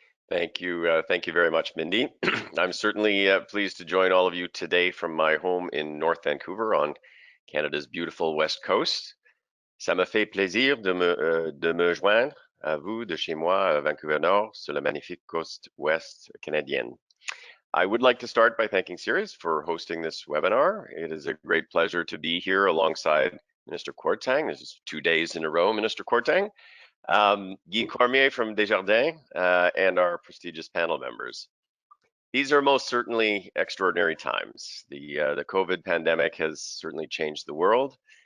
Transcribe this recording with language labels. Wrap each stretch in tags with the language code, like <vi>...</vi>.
<en>Thank you very much, Mindy. I'm certainly pleased to join all of you today from my home in North Vancouver on Canada's beautiful West Coast.</en> <fr>Ça me fait plaisir de me joindre à vous de chez moi à Vancouver Nord sur la magnifique côte ouest canadienne.</fr> <en>I would like to start by thanking Sirius for hosting this webinar. It is a great pleasure to be here alongside Minister Kwarteng. This is 2 days in a row, Minister Kwarteng. Guy Cormier from Desjardins, and our prestigious panel members. These are most certainly extraordinary times. The COVID pandemic has certainly changed the world.</en>